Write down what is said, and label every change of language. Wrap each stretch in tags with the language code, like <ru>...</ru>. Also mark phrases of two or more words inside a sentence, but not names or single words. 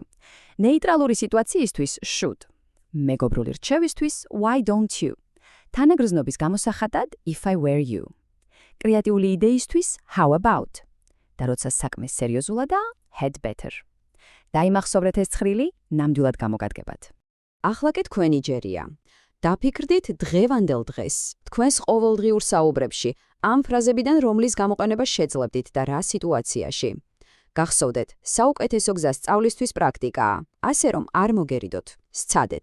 <ka>ნეიტრალური სიტუაციისთვის should. მეგობრული რჩევისთვის</ka> <en>why don't you.</en> <ka>თანაგრძნობის გამოსახატად</ka> <en>if I were you.</en> <ka>კრეატიული იდეისთვის</ka> <en>how about.</en> <ka>და როცა საქმე სერიოზულადაა,</ka> <en>had better.</en> <ka>დაიმახსოვრეთ ეს ცხრილი, ნამდვილად გამოგადგებათ. ახლა კი თქვენი ჯერია. დაფიქრდით დღევანდელ დღეს, თქვენს ყოველდღიურ საუბრებში, ამ ფრაზებიდან რომლის გამოყენება შეძლებდით და რა სიტუაციაში. გახსოვდეთ, საუკეთესო გზა სწავლისთვის პრაქტიკაა, ასე რომ არ მოგერიდოთ, სცადეთ.</ka>